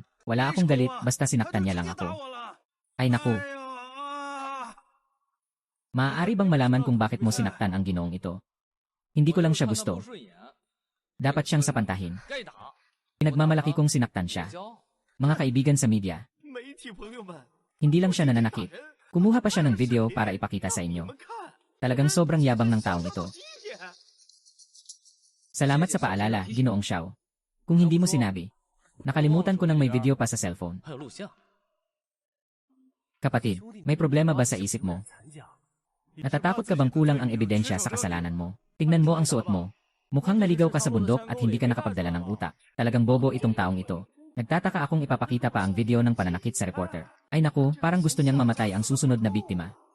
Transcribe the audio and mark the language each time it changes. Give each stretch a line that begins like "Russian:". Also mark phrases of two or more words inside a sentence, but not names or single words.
Filipino: Wala akong galit, basta sinaktan niya lang ako. Ay naku. Maaari bang malaman kung bakit mo sinaktan ang ginoong ito? Hindi ko lang siya gusto. Dapat siyang sapantahin.
Chinese: 该打。
Filipino: Pinagmamalaki kong sinaktan siya.
Chinese: 交，
Filipino: Mga kaibigan sa media,
Chinese: 媒体朋友们，
Filipino: hindi lang siya nananakit. Kumuha pa siya ng video para ipakita sa inyo.
Chinese: 你们看，
Filipino: Talagang sobrang yabang ng taong ito.
Chinese: 谢谢。
Filipino: Salamat sa paalala, Ginoong Xiao. Kung hindi mo sinabi, nakalimutan ko nang may video pa sa cellphone.
Chinese: 还有录像，
Filipino: Kapatid, may problema ba sa isip mo? Natatakot ka bang kulang ang ebidensya sa kasalanan mo? Tingnan mo ang suot mo. Mukhang naligaw ka sa bundok at hindi ka nakapagdala ng utak. Talagang bobo itong taong ito. Nagtataka akong ipapakita pa ang video ng pananakit sa reporter. Ay naku, parang gusto niyang mamatay ang susunod na biktima.